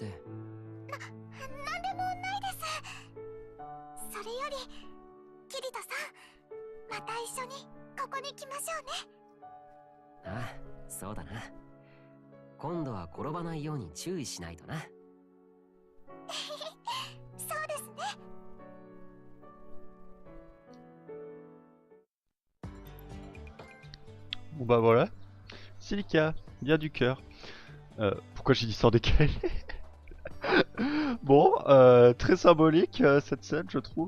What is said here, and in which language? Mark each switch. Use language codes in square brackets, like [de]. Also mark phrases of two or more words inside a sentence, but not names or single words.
[ja] なんでもないです。それよりキリトさん、また一緒にここに来ましょうね。ああ、そうだな。今度は転ばないように注意しないとな。そうですね。 [fr] Bon bah voilà. Silica, bien du cœur. Pourquoi j'ai dit ça en décalé? Bon, très symbolique cette scène je trouve.